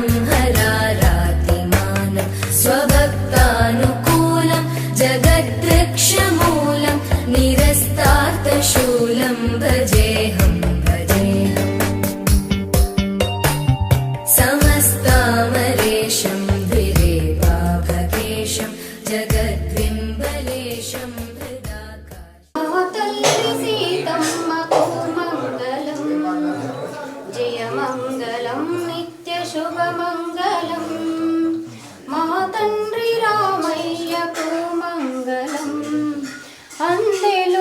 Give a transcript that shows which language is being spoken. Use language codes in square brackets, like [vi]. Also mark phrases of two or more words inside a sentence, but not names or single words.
[sa] हरारातिमानं स्वभक्तानुकूलं जगद्वृक्षमूलं निरस्तार्थशूलं भजेऽहं भजेऽहम् समस्तामरेशं द्विरेवाभकेशं जगद्विम्बलेशं [te] తల్లి సీతమ్మకు మంగళం జయమంగళం నిత్య శుభమంగళం మా తండ్రి రామయ్యకు మంగళం అందెలు